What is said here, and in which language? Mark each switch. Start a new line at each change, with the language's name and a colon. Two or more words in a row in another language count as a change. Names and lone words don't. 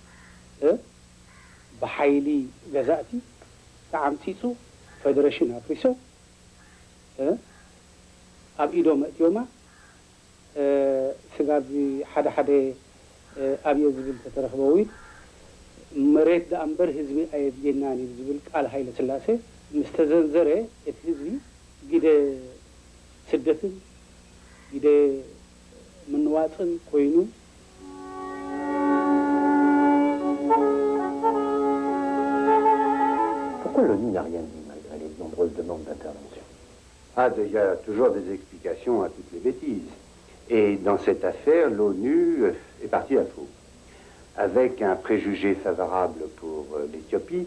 Tigrinya: ብሓይሊ ገዛእቲ ተዓምፂፁ ፌደሬሽን ኣፍሪሶ ኣብ ኢዶም እትዮማ ስጋብ ሓደ ሓደ ኣብየ ዝብል ተተረኽበዊ መሬት ደኣምበር ህዝቢ ኣየድልየናን እዩ ዝብል ቃል ሃይለ ስላሴ ምስ ተዘንዘረ እቲ ህዝቢ ግደ ስደትን ግደ ምንዋፅን ኮይኑ
French: Pourquoi l'ONU n'a rien dit malgré les nombreuses demandes d'intervention? Il y a toujours des explications à toutes les bêtises. Et dans cette affaire, l'ONU est partie à faux, avec un préjugé favorable pour l'Éthiopie.